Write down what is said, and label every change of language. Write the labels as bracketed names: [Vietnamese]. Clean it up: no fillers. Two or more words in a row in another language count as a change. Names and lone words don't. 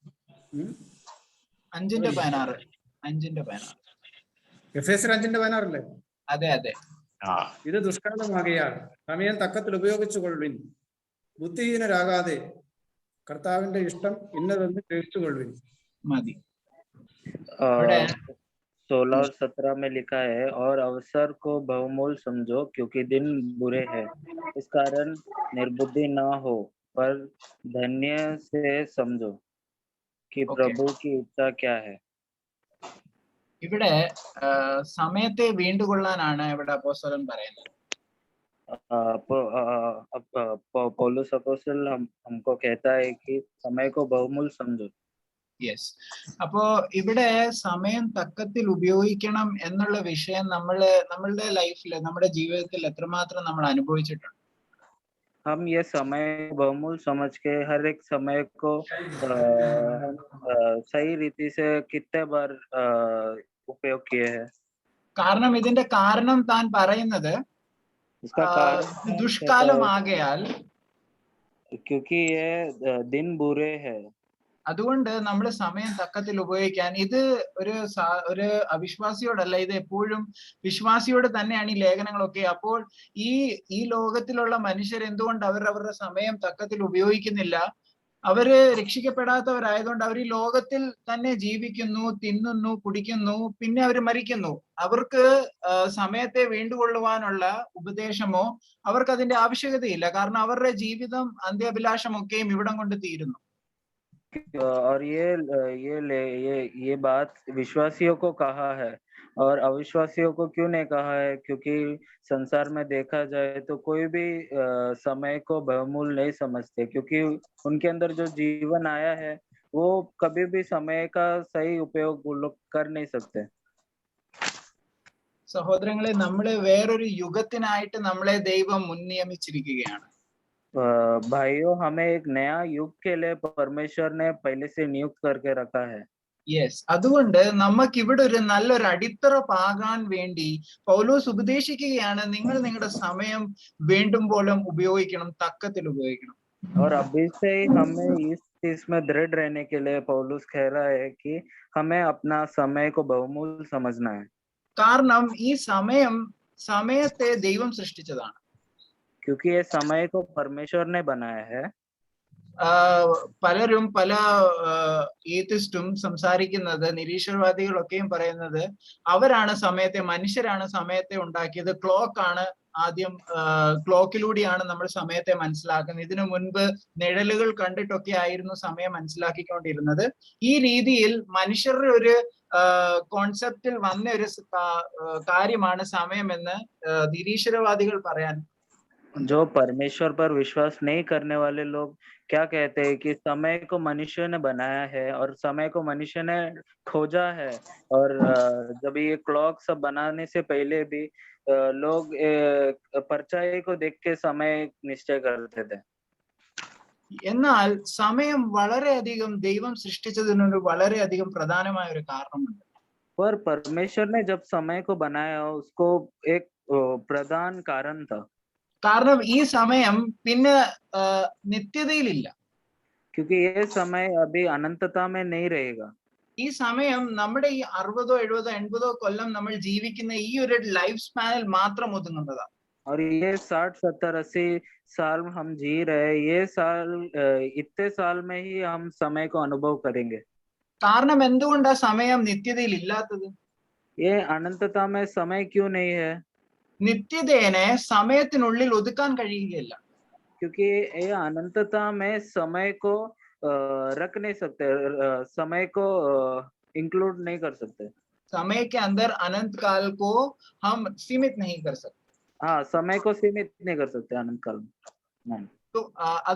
[Malayalam] 5:16 എഫേസ്യർ 5:16 അതെ അതെ. ഇത് ദുഷ്കാലമാകയാൽ സമയം തക്കത്തിൽ ഉപയോഗിച്ചുകൊള്ളുവിൻ, ബുദ്ധിഹീനരാകാതെ കർത്താവിന്റെ ഇഷ്ടം ഇന്നതെന്ന് ഗ്രഹിച്ചുകൊള്ളുവിൻ. മതി. [Hindi] 16 और 17 में लिखा है, और अवसर को बहुमूल्य समझो क्योंकि दिन बुरे हैं, इस कारण निर्बुद्धि ना हो पर धन्य से समझो कि प्रभु की इच्छा क्या है. [Malayalam] ഇവിടെ സമയത്തെ വീണ്ടുകൊള്ളാനാണ് ഇവിടെ അപ്പോസ്തലൻ പറയുന്നത്. [Hindi] पौलुस अपोस्तल हमको कहता है कि समय को बहुमूल्य समझो. [Malayalam] യെസ്. അപ്പോ ഇവിടെ സമയം തക്കത്തിൽ ഉപയോഗിക്കണം എന്നുള്ള വിഷയം നമ്മളുടെ ലൈഫിൽ, നമ്മുടെ ജീവിതത്തിൽ എത്രമാത്രം നമ്മൾ അനുഭവിച്ചിട്ടുണ്ട്. [Hindi] हम ये समय बहुमूल्य समझ के हर एक समय को सही रीति से कितने बार उपयोग किए हैं. [Malayalam] കാരണം ഇതിന്റെ കാരണം താൻ പറയുന്നത് ദുഷ്കാലമാകയാൽ, [Hindi] क्योंकि ये दिन बुरे हैं. [Malayalam] അതുകൊണ്ട് നമ്മൾ സമയം തക്കത്തിൽ ഉപയോഗിക്കാൻ, ഇത് ഒരു അവിശ്വാസിയോടല്ല, ഇത് എപ്പോഴും വിശ്വാസിയോട് തന്നെയാണ് ഈ ലേഖനങ്ങളൊക്കെ. അപ്പോൾ ഈ ലോകത്തിലുള്ള മനുഷ്യർ എന്തുകൊണ്ട് അവരുടെ സമയം തക്കത്തിൽ ഉപയോഗിക്കുന്നില്ല? അവര് രക്ഷിക്കപ്പെടാത്തവരായതുകൊണ്ട് അവർ ഈ ലോകത്തിൽ തന്നെ ജീവിക്കുന്നു, തിന്നുന്നു, കുടിക്കുന്നു, പിന്നെ അവർ മരിക്കുന്നു. അവർക്ക് സമയത്തെ വീണ്ടുകൊള്ളുവാനുള്ള ഉപദേശമോ അവർക്ക് അതിന്റെ ആവശ്യകതയില്ല. കാരണം അവരുടെ ജീവിതം, അന്ത്യാഭിലാഷമൊക്കെയും ഇവിടം കൊണ്ട് തീരുന്നു. [Hindi] और ये बात विश्वासियों को कहा है और अविश्वासियों को क्यों नहीं कहा है? क्योंकि संसार में देखा जाए तो कोई भी समय को बहुमूल्य नहीं समझते, क्योंकि उनके अंदर जो जीवन आया है वो कभी भी समय का सही उपयोग वो लोग कर नहीं सकते. [Malayalam] സഹോദരങ്ങളെ, നമ്മളെ വേറൊരു യുഗത്തിനായിട്ട് നമ്മളെ ദൈവം മുൻനിയമിച്ചിരിക്കുകയാണ്. [Hindi] भाइयों, हमें एक नया युग के लिए परमेश्वर ने पहले से नियुक्त करके रखा है. [Malayalam] യെസ്. അതുകൊണ്ട് നമുക്ക് ഇവിടെ ഒരു നല്ലൊരു അടിത്തറ പാകാൻ വേണ്ടി പൗലോസ് ഉപദേശിക്കുകയാണ്, നിങ്ങൾ നിങ്ങളുടെ സമയം വേണ്ടുമ്പോഴും ഉപയോഗിക്കണം, തക്കത്തിൽ ഉപയോഗിക്കണം. [Hindi] और अभी से ही हमें इस चीज में दृढ़ रहने के लिए पौलुस कह रहा है कि हमें अपना समय को बहुमूल्य समझना है. [Malayalam] കാരണം ഈ സമയത്തെ ദൈവം സൃഷ്ടിച്ചതാണ്. [Hindi] क्योंकि ये समय को परमेश्वर ने बनाया है. [Malayalam] പലരും, പല ഏത്തിസ്റ്റും സംസാരിക്കുന്നത്, നിരീശ്വരവാദികളൊക്കെയും പറയുന്നത് അവരാണ് സമയത്തെ, മനുഷ്യരാണ് സമയത്തെ ഉണ്ടാക്കിയത്. ക്ലോക്കാണ് ആദ്യം, ക്ലോക്കിലൂടെയാണ് നമ്മൾ സമയത്തെ മനസ്സിലാക്കുന്നത്. ഇതിനു മുൻപ് നിഴലുകൾ കണ്ടിട്ടൊക്കെ ആയിരുന്നു സമയം മനസ്സിലാക്കിക്കൊണ്ടിരുന്നത്. ഈ രീതിയിൽ മനുഷ്യരുടെ ഒരു കോൺസെപ്റ്റിൽ വന്ന ഒരു കാര്യമാണ് സമയമെന്ന് നിരീശ്വരവാദികൾ പറയാൻ. [Hindi] जो परमेश्वर पर विश्वास नहीं करने वाले लोग क्या कहते हैं कि समय को मनुष्य ने बनाया है और समय को मनुष्य ने खोजा है. और जब ये क्लॉक सब बनाने से पहले भी लोग परछाई को देख के समय निश्चय करते थे. [Malayalam] എന്നാൽ സമയം വളരെയധികം ദൈവം സൃഷ്ടിച്ചതിനൊരു വളരെയധികം പ്രധാനമായ ഒരു കാരണമുണ്ട്. [Hindi] पर परमेश्वर ने जब समय को बनाया उसको एक प्रधान कारण था. [Malayalam] കാരണം ഈ സമയം പിന്നെ നിത്യതയിലില്ല. [Hindi] क्योंकि ये समय अभी अनंतता में नहीं रहेगा. [Malayalam] ഈ സമയം നമ്മുടെ ഈ 60, 70, 80 കൊല്ലം നമ്മൾ ജീവിക്കുന്ന ഈ ഒരു [English] life spanil [Malayalam] മാത്രം ഒതുങ്ങുന്നതാണ്. [Hindi] और ये 60, 70, 80 साल हम जी रहे, ये साल इतने साल में ही हम समय को अनुभव करेंगे. [Malayalam] കാരണം എന്തുകൊണ്ടാ സമയം നിത്യതയിൽ ഇല്ലാത്തത്? [Hindi] ये अनंतता में समय क्यों नहीं है? [Malayalam] നിത്യതേനെ സമയത്തിനുള്ളിൽ ഒതുക്കാൻ കഴിയുകയില്ല. [Hindi] क्योंकि ये अनंतता में समय को रख नहीं सकते, समय को इंक्लूड नहीं कर सकते. समय के अंदर अनंत काल को हम सीमित नहीं कर सकते. हाँ, समय को सीमित नहीं कर सकते अनंत काल में.